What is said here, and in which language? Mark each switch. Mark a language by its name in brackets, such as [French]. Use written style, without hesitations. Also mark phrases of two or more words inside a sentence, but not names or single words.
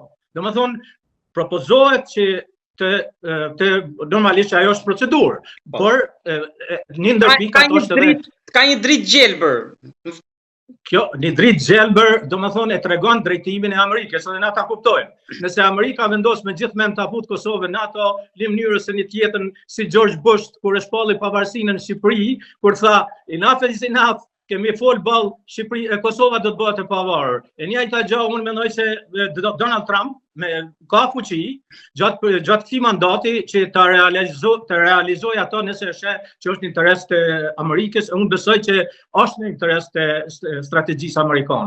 [Albanian] Domethënë propozohet që normalisht ajo është procedurë, por një ndër pikat është edhe ka një dritë gjelbër. Kjo, një dritë gjelbër, do më thonë, e tregon drejtimin e Amerikës, edhe na ta kuptojmë. Nëse Amerika vendos me gjithë mend ta futë Kosovën NATO, në mënyrë se një tjetër si George Bush, kur e shpalli pavarësinë në Shqipëri, kur tha, [English] enough is enough, [Albanian] kemi fol ball Kosova do të bëhet e pavarur. E njëjta gjë unë mendoj se Donald Trump ka fuqi gjatë këtij mandati që të realizoj ato nëse është që është në interes të Amerikës, unë besoj që është në interes të strategjisë amerikane.